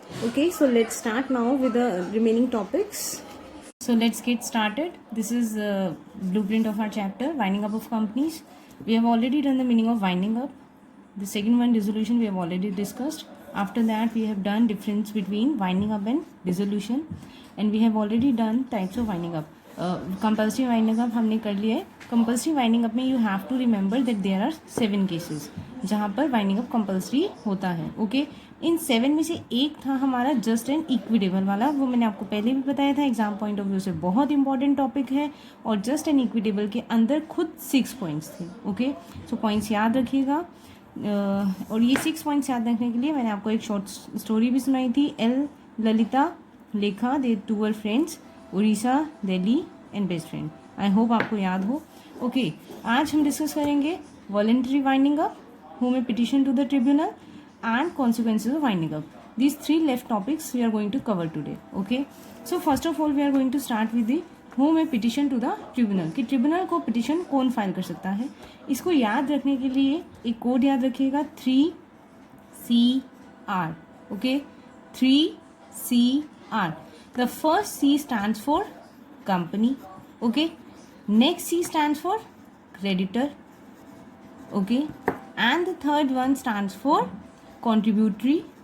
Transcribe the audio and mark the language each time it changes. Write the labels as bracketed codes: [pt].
[en] Okay, so let's start now with the remaining topics. So let's get started. This is the blueprint of our chapter, winding up of companies. We have already done the meaning of winding up. The second one, dissolution, we have already discussed. After that, we have done difference between winding up and dissolution, and we have already done types of winding up. [hi] Compulsory winding up हमने कर लिया है. Compulsory winding up में [en] you have to remember that there are 7 cases [hi] जहाँ पर winding up compulsory होता है. Okay, इन 7 में से एक था हमारा जस्ट एंड इक्विटेबल वाला. वो मैंने आपको पहले भी बताया था, एग्जाम पॉइंट ऑफ व्यू से बहुत इंपॉर्टेंट टॉपिक है, और जस्ट एंड इक्विटेबल के अंदर खुद 6 पॉइंट्स थे. ओके, सो पॉइंट्स याद रखिएगा. और ये 6 पॉइंट्स याद रखने के लिए मैंने आपको एक शॉर्ट स्टोरी भी सुनाई थी. [en] L Lalita Lekha, they 2 were friends, Orissa, Delhi and best friend. [hi] I hope आपको याद हो. ओके, आज हम डिस्कस करेंगे voluntary winding up, [en] who may petition to the tribunal, and consequences of winding up. These 3 left topics we are going to cover today. Okay, so first of all we are going to start with the who may petition to the tribunal. [hi] कि tribunal को petition कौन file कर सकता है. इसको याद रखने के लिए एक कोड याद रखिएगा, 3CR. Okay, 3CR. [en] The first C stands for company. Okay, next C stands for creditor. Okay, and the third one stands for contributory.